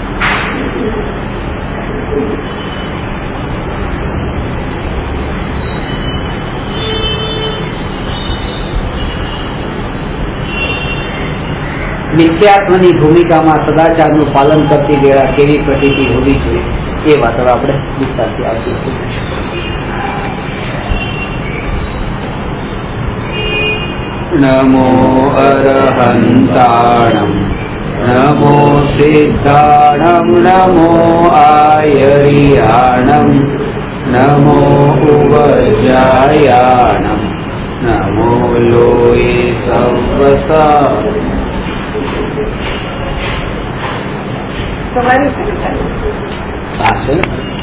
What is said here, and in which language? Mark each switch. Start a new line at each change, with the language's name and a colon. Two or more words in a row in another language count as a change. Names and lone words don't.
Gujarati: મિથ્યાત્વની ભૂમિકામાં સદાચારનું પાલન કરતી વેળા કેવી પ્રતીતિ હોવી જોઈએ, એ વાત હવે આપણે વિસ્તારથી આવીશું.
Prakrit languages: नमो अरहन्ताणम् नमो सिद्धाणम् नमो आयर्याणम् नमो उवज्रायाणम् नमो लोये सवसा
Gujarati: તમારી શું ચાલે? આ છે ને